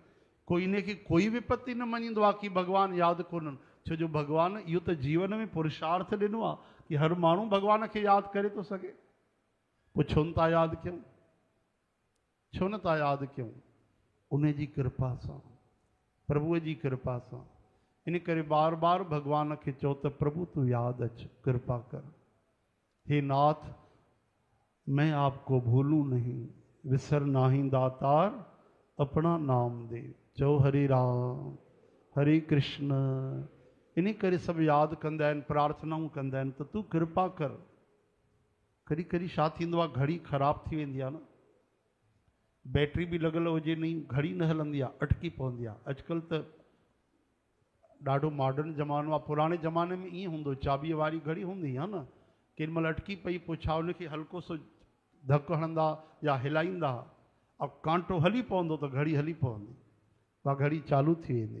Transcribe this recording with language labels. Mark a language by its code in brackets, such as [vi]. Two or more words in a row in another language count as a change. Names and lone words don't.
[sd] कोई इनखे कोई विपत्ति न मञींदो आहे कि भॻवानु यादि कोन्हनि। छो जो भॻवानु इहो त जीवन में पुरुषार्थ ॾिनो आहे कि हर माण्हू भॻवान खे यादि करे थो सघे। पोइ छो न था यादि कयूं? छो न था यादि कयूं? उन जी कृपा सां, प्रभुअ जी कृपा सां। इन करे बार बार भगवान के चो तो प्रभु तू याद अच, कृपा कर। [hi] हे नाथ, मैं आपको भूलूं नहीं, [pa] विसर नाही दातार अपना नाम दे। [sd] चो हरे राम हरे कृष्ण। इन करे सब याद कंदा आहिनि, प्रार्थनाऊं कंदा आहिनि त तू कृपा कर। कॾहिं कॾहिं छा थींदो आहे, घड़ी ख़राब थी वेंदी आहे न, बैटरी भी लॻल हुजे नहीं, घड़ी न हलंदी आहे, अटकी पवंदी आहे। अॼुकल्ह त ॾाढो मॉडर्न ज़मानो आहे। पुराणे ज़माने में ईअं हूंदो, चाबीअ वारी घड़ी हूंदी आहे न, केॾी महिल अटकी पई, पोइ छा उनखे हल्को सो धकु हणंदा या हिलाईंदा ऐं कांटो हली पवंदो त घड़ी हली पवंदी, उहा घड़ी चालू थी वेंदी।